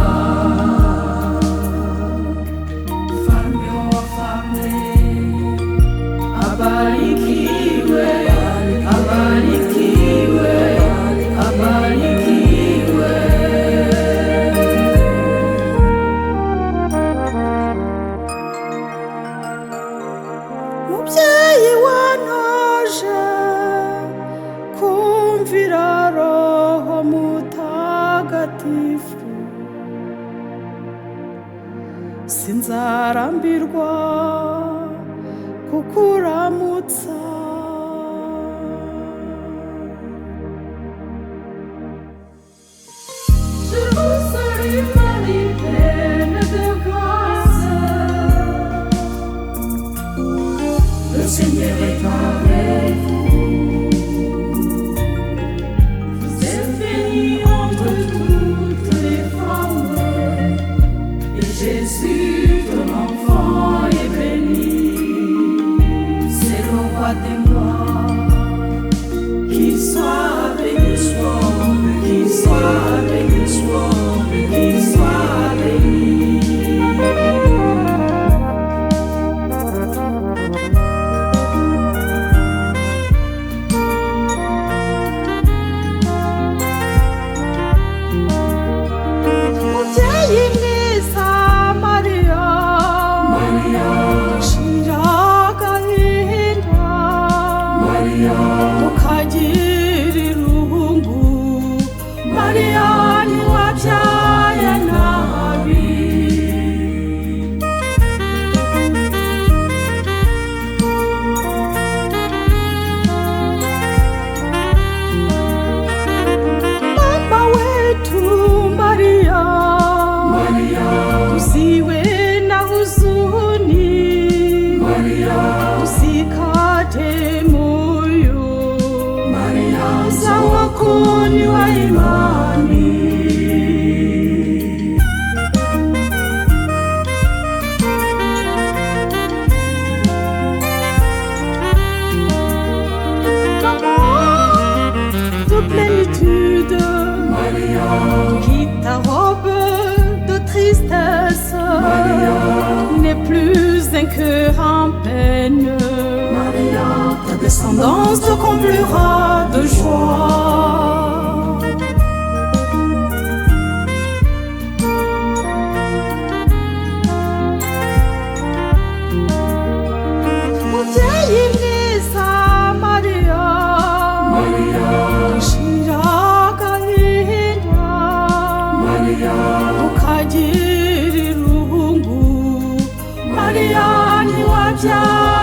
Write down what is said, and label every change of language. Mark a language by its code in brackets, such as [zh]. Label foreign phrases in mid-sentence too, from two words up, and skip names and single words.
[sw] Mfalme wa wafalme abarikiwe, abarikiwe, abarikiwe. [rw] Mubyeyi wantoje kumvira Roho Mutagatifu, sinzarambirwa kukuramutsa. [fr] Je vous salue Marie, pleine de grâce, le Seigneur est avec vous. Vous êtes bénie entre toutes les femmes, et Jésus, ton enfant, est béni. C'est le roi des rois, qu'il soit béni soit, qu'il soit béni soit, qu'il soit béni. [rw] Mubyeyi mwiza Mariya, Mariya shira agahinda, Mariya ukagira irungu, Mariya ntiwabyaye nabi. [sw] Mama wetu Maria, Maria usiwe na huzuni, Maria usikate moyo, Maria uzao wako ni wa imani. [fr] L'amour de plénitude, Maria quitte ta robe de tristesse, Maria n'est plus un cœur en peine, Maria ta descendance te comblera de joie. [rw] Mubyeyi mwiza Mariya, Mariya shira agahinda, Mariya ukagira irungu, Mariya ntiwabyaye